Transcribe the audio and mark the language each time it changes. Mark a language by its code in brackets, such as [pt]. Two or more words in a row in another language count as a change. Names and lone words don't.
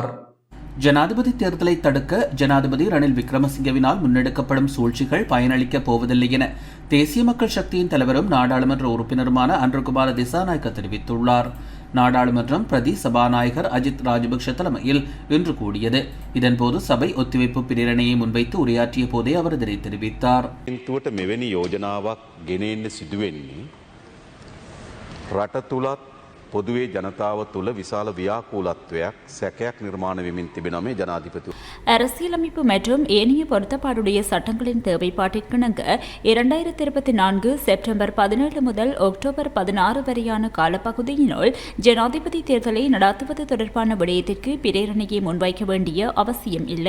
[ta] ஜனாதிபதி தேர்தலை தடுக்க ஜனாதிபதி ரணில் விக்ரமசிங்கவினால் முன்னெடுக்கப்படும் சூழ்ச்சிகள் பயனளிக்கப் போவதில்லை என தேசிய மக்கள் சக்தியின் தலைவரும் நாடாளுமன்ற உறுப்பினருமான அன்ருகுமார் திசாநாயக்க தெரிவித்துள்ளார். நாடாளுமன்றம் பிரதி சபாநாயகர் அஜித் ராஜபக்ஷ தலைமையில் இன்று கூடியது. இதன்போது சபை ஒத்திவைப்பு பிரேரணையை முன்வைத்து உரையாற்றிய போதே அவர் இதனை தெரிவித்தார். [si] මෙවැනි යෝජනාවක් ගෙනෙන්න සිදුවෙන්නේ රට තුලත් පොදුවේ ජනතාව තුළ විශාල ව්‍යාකූලත්වයක් සැකයක් නිර්මාණ වෙමින් තිබෙනවා මේ ජනාධිපති. [ta] அரசியலமைப்பு மற்றும் ஏனைய பொருத்தப்பாடுடைய சட்டங்களின் தேவைப்பாட்டிற்கிணங்க 2024 செப்டம்பர் 17 முதல் அக்டோபர் 16 வரையான காலப்பகுதியினுள் ஜனாதிபதி தேர்தலை நடத்துவது தொடர்பான விடயத்திற்கு பிரேரணையை முன்வைக்க வேண்டிய அவசியம் இல்லை.